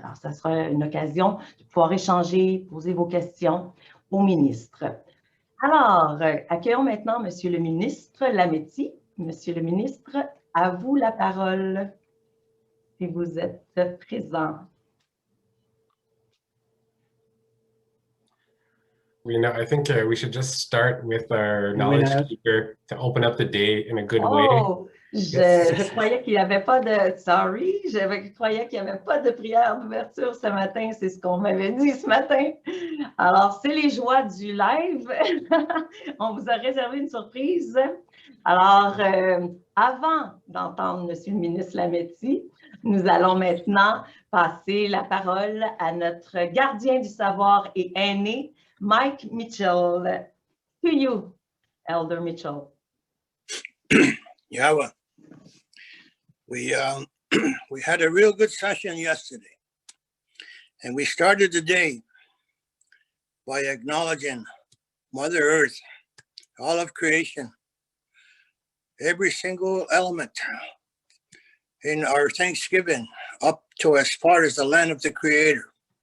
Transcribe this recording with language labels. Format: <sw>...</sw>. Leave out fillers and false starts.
<fr>Alors, ça sera une occasion de pouvoir échanger, poser vos questions au ministre. Alors, accueillons maintenant Monsieur le ministre Lametti. Monsieur le ministre, à vous la parole, si vous êtes présent.</fr> <en>I think we should just start with our knowledge speaker to open up the day in a good way.</en> <fr>Oh, je croyais qu'il n'y avait pas de... Sorry, je croyais qu'il n'y avait pas de prière d'ouverture ce matin. C'est ce qu'on m'avait dit ce matin. Alors, c'est les joies du live. On vous a réservé une surprise. Alors, avant d'entendre Monsieur le ministre Lametti, nous allons maintenant passer la parole à notre gardien du savoir et aîné, Mike Mitchell.</fr> <en>To you, Elder Mitchell. Yeah, well, we had a real good session yesterday, and we started the day by acknowledging Mother Earth, all of creation, every single element in our Thanksgiving up to as far as the land of the Creator.</en>